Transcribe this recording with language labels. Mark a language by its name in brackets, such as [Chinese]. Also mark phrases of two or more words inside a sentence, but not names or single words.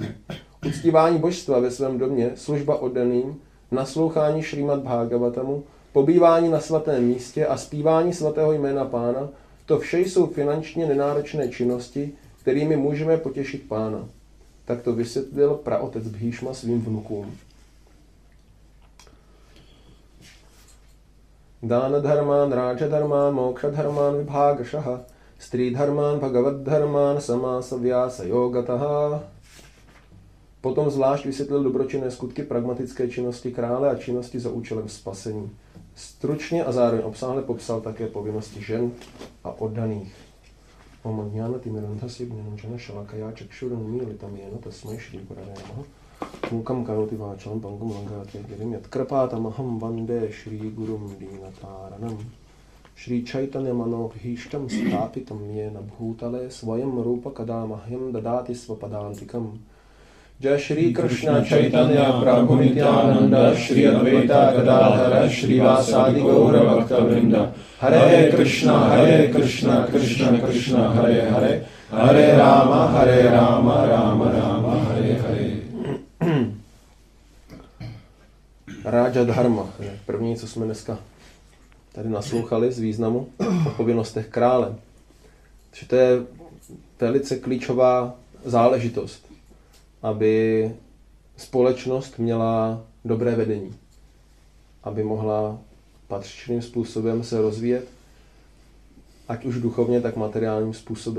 [Czech] Uctívání božstva ve svém domě, služba oddaným, naslouchání Šrímad Bhagavatamu, pobývání na svatém místě a zpívání svatého jména pána, to vše jsou finančně nenáročné činnosti, kterými můžeme potěšit pána. Tak to vysvětlil praotec Bhishma svým vnukům. [Sanskrit] दान धर्मान्, राज धर्मान्, मोक्ष धर्मान्, विभागशः, स्त्री धर्मान्, भगवद् धर्मान्, समास व्यास योगतः. [Czech] Potom zvlášť vysvětlil dobročinné skutky pragmatické činnosti krále a činnosti za účelem spasení. Stručně a zároveň obsáhle popsal také povinnosti žen a oddaných. [Sanskrit] ॐ ज्ञान तिमिरान्धस्य ज्ञानाञ्जन शलाकया चक्षुरुन्मीलितं येन तस्मै श्री गुरवे नमः. मूकं करोति वाचालं पङ्गुं लङ्घयते गिरिम् यत्कृपातमहं वन्दे श्री गुरुं दीनतारणम्. श्री चैतन्य मनोऽभीष्टं स्थापितं येन भूतले स्वयं रूप कदामह्यं ददाति स्वपदान्तिकम्. जय श्री कृष्ण चैतन्य प्रभु नित्यानन्द श्री अद्वैत गदाधर श्री वासादि गौर भक्त वृन्द. हरे कृष्ण कृष्ण कृष्ण हरे हरे हरे राम राम राम हरे हरे. राज धर्म [Czech] je první, co jsme dneska tady naslouchali z významu o povinnostech krále. Takže to je velice klíčová záležitost, aby společnost měla dobré vedení, aby mohla patřičným způsobem se rozvíjet, ať už duchovně, tak materiálním způsobem.